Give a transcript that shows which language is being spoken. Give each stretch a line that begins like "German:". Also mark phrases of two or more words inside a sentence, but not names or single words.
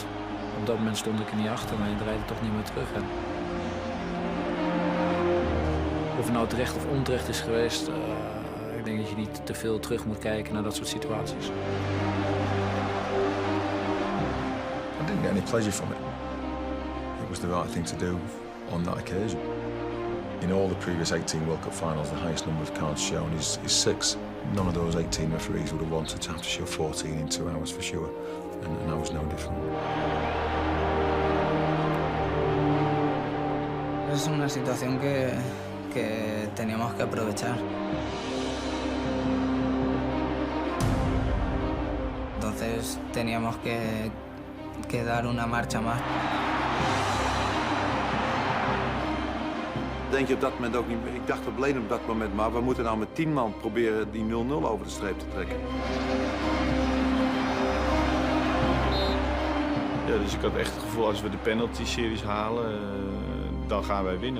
Dutch: Op dat moment stond ik er niet achter, maar je draait er toch niet meer terug. En of het nou terecht of onterecht is geweest, ik denk dat je niet te veel terug moet kijken naar dat soort situaties.
English: I didn't get any pleasure from it. It was the right thing to do on that occasion. In all the previous 18 World Cup finals, the highest number of cards shown is 6. None of those 18 referees would have wanted to have to show 14 in 2 hours for sure, and I was no different.
Spanish: Es una situación que teníamos que aprovechar. Entonces teníamos que dar una marcha más.
Dutch: Denk je op dat moment ook niet meer. Ik dacht op Leen op dat moment, maar we moeten nou met 10 man proberen die 0-0 over de streep te trekken. Ja, dus ik had echt het gevoel, als we de penalty-series halen, dan gaan wij winnen.